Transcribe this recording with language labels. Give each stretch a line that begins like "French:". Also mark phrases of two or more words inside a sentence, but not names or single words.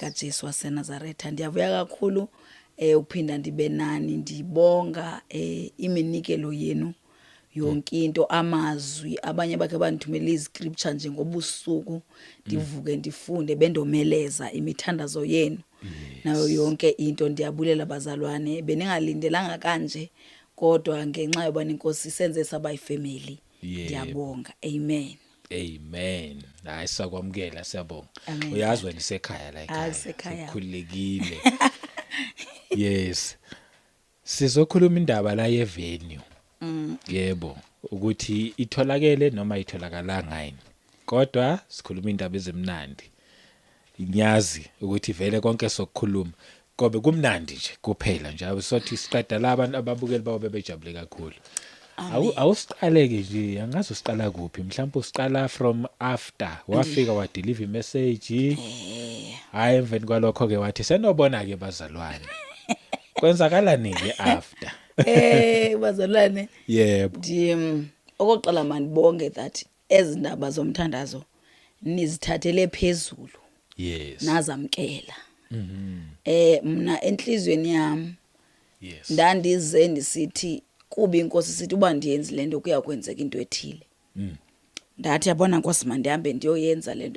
Xhosa: lika Jesu waseNazaretha. Ndiyavuya kakhulu ukuphinda ndibe nani ndibonga iminikelo yenu yonke into amazwi abanye bakhe bandithumela iziscripture nje ngobusuku ndivuke ndifunde bendomeleza imithandazo yenu nayo yonke into. Ndiyabulela bazalwane beningalindelanga kanje kodwa ngenxa yoba inkosi isenze saba yifamily. Ndiyabonga. Amen. Amen. Hayi sakwamukela siyabonga. Amen.
Zulu: Uyazi wena isekhaya la ekhaya. Isekhaya. Khulekile. Yes. Sizokhuluma indaba la yevenue. Yebo, ukuthi itholakele noma itholakala yini. Kodwa sikhuluma indaba ezimnandi. Ngiyazi ukuthi vele konke sokukhuluma kobe kumnandi nje kuphela nje. Sothi siqeda la abantu ababukeli bawo bebejabule kakhulu. Awusiqaleke nje, angazi usiqala kuphi. Mhlawumbe usiqala
English: from after
Zulu: wafika wa
English: deliver message.
Xhosa: Hayi emveni kwalokho ke wathi senobona ke bazalwane.
Zulu: Kwenzakalani ke after? Bazalwane. Yebo.
Xhosa: Okokuqala manibonge that ezindaba zomthandazo nizithathele phezulu. Yes. Nazamkela. Mna enhlizweni yami. Yes. Ndandize ndisithi kuba inkosi sithi uba ndiyenze lento kuyakwenzeka into ethile. Ndathi yabona Nkosi mandihambe ndiyoyenza lento.